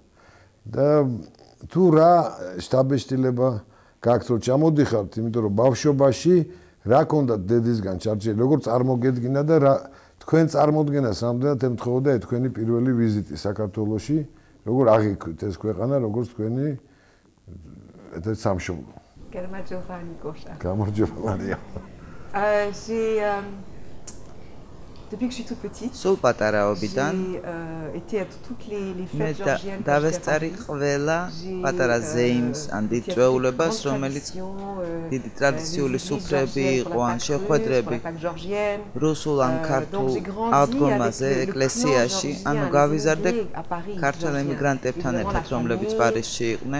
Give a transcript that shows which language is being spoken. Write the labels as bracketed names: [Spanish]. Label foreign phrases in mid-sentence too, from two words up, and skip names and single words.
[Georgian] და თუ რა შთაბეჭდილება გაქვთ რომ ჩამოდიხართ, იმიტომ რომ ბავშვობაში რა ქონდათ დედისგან ჩარჩელი, როგორ წარმოგედგინა და რა თქვენ წარმოდგენას რამდენად ემთხოვდა თქვენი პირველი ვიზიტი საქართველოში, როგორ აღიქვით ეს ქვეყანა, როგორც თქვენი ერთ სამშობლო. გამარჯობა ნიკოშა. გამარჯობა მარია. [French] Depuis que je suis toute petite, [Georgian] სულ პატარაობიდან [French] été à toutes les fêtes georgiennes. [Georgian] დავესწარი ყველა პატარა ზეიმს ან დიდ წვეულებას, რომელიც დიდი ტრადიციული სუფრები იყო ან შეხვედრები რუსულ ან ქართულ აღდგომაზე ეკლესიაში, ანუ გავიზარდე ქართველ ემიგრანტებთან ერთად, რომლებიც პარიზში იყვნენ.